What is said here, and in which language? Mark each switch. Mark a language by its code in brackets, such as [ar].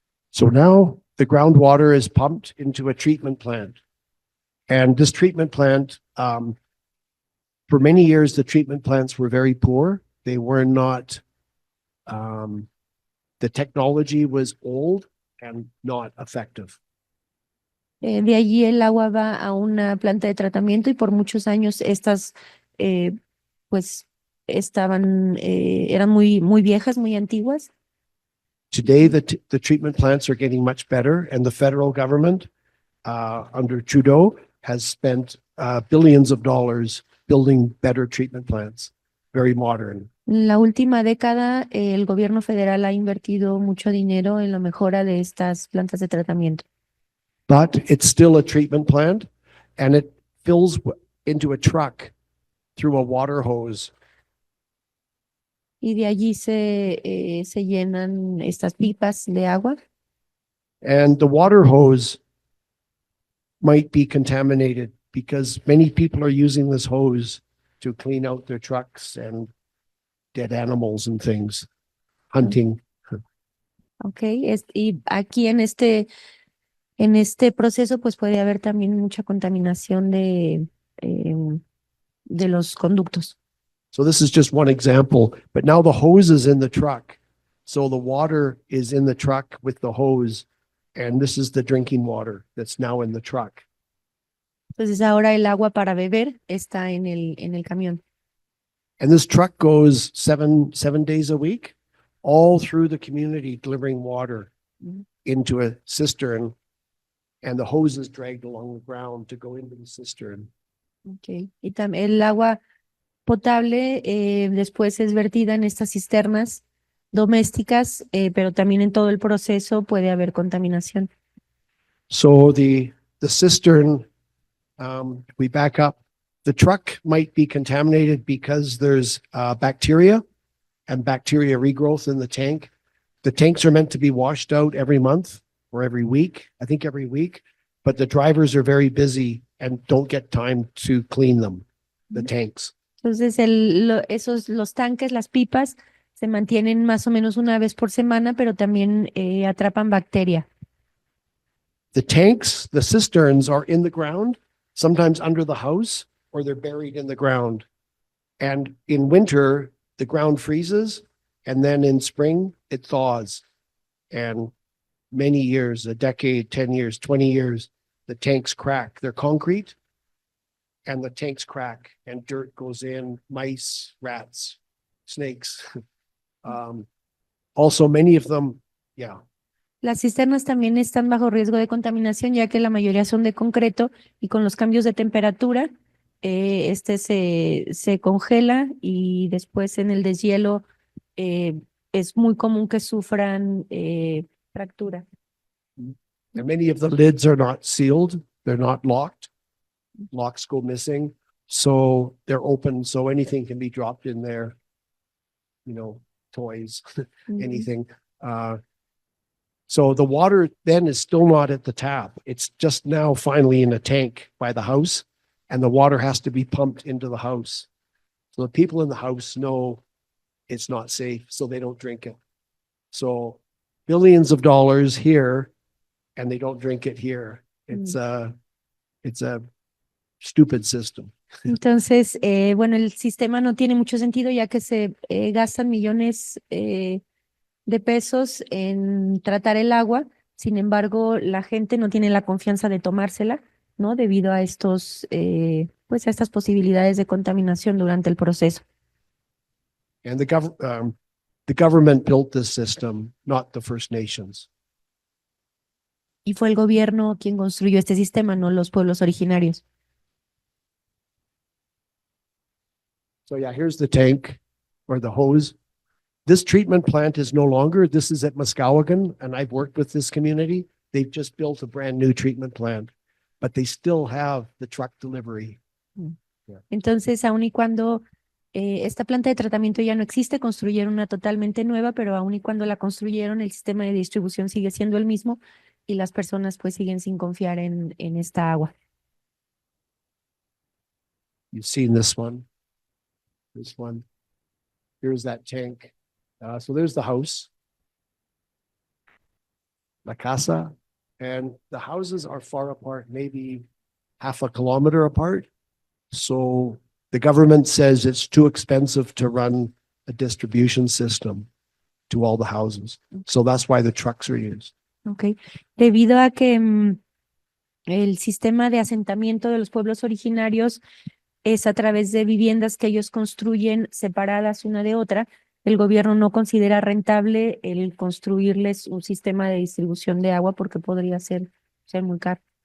[en] So now the groundwater is pumped into a treatment plant. And this treatment plant, for many years, the treatment plants were very poor. They were not, the technology was old and not effective. [es] De allí el agua va a una planta de tratamiento y por muchos años estas pues eran muy viejas, muy antiguas. [en] Today, the treatment plants are getting much better, and the federal government, under Trudeau, has spent billions of dollars building better treatment plants, very modern. [es] En la última década, el gobierno federal ha invertido mucho dinero en la mejora de estas plantas de tratamiento. [en] But it's still a treatment plant, and it fills into a truck through a water hose. [es] Y de allí se llenan estas pipas de agua. [en] And the water hose might be contaminated because many people are using this hose to clean out their trucks and dead animals and things, hunting. [es] Okay, y aquí en este proceso pues puede haber también mucha contaminación de los conductos. [en] So this is just one example, but now the hose is in the truck. So the water is in the truck with the hose, and this is the drinking water that's now in the truck. [es] Entonces ahora el agua para beber está en el camión. [en] And this truck goes seven days a week, all through the community delivering water into a cistern, and the hose is dragged along the ground to go into the cistern. Okay. [es] Y también el agua potable después es vertida en estas cisternas domésticas, pero también en todo el proceso puede haber contaminación. [en] So the cistern, we back up. The truck might be contaminated because there's bacteria and bacteria regrowth in the tank. The tanks are meant to be washed out every month or every week, I think every week, but the drivers are very busy and don't get time to clean them, the tanks. [es] Entonces los tanques, las pipas, se mantienen más o menos una vez por semana, pero también atrapan bacteria. [en] The tanks, the cisterns are in the ground, sometimes under the house, or they're buried in the ground. And in winter, the ground freezes, and then in spring, it thaws. And many years, a decade, 10 years, 20 years, the tanks crack. They're concrete, and the tanks crack, and dirt goes in, mice, rats, snakes. Also, many of them, yeah. [es] Las cisternas también están bajo riesgo de contaminación, ya que la mayoría son de concreto y con los cambios de temperatura, se congela y después en el deshielo es muy común que sufran fractura. [en] And many of the lids are not sealed. They're not locked. Locks go missing. So they're open. So anything can be dropped in there, toys, anything. So the water then is still not at the tap. It's just now finally in a tank by the house, and the water has to be pumped into the house. So the people in the house know it's not safe, so they don't drink it. So billions of dollars here, and they don't drink it here. It's a stupid system. [es] Entonces, bueno, el sistema no tiene mucho sentido, ya que se gastan millones de pesos en tratar el agua. Sin embargo, la gente no tiene la confianza de tomársela, ¿no? Debido a estos, pues a estas posibilidades de contaminación durante el proceso. [en] And the government built this system, not the First Nations. [es] Y fue el gobierno quien construyó este sistema, no los pueblos originarios. [en] So yeah, here's the tank or the hose. This treatment plant is no longer, this is at Muskowhegan, and I've worked with this community. they've just built a brand new treatment plant, but they still have the truck delivery. [es] Entonces, aun y cuando esta planta de tratamiento ya no existe, construyeron una totalmente nueva, pero aun y cuando la construyeron, el sistema de distribución sigue siendo el mismo y las personas pues siguen sin confiar en esta agua. [en] You've seen this one. This one. Here's that tank. So there's the house. [es] La casa. [en] And the houses are far apart, maybe half a kilometer apart. So the government says it's too expensive to run a distribution system to all the houses. So that's why the trucks are used. Okay. [es] Debido a que el sistema de asentamiento de los pueblos originarios es a través de viviendas que ellos construyen separadas una de otra, el gobierno no considera rentable el construirles un sistema de distribución de agua porque podría ser muy caro.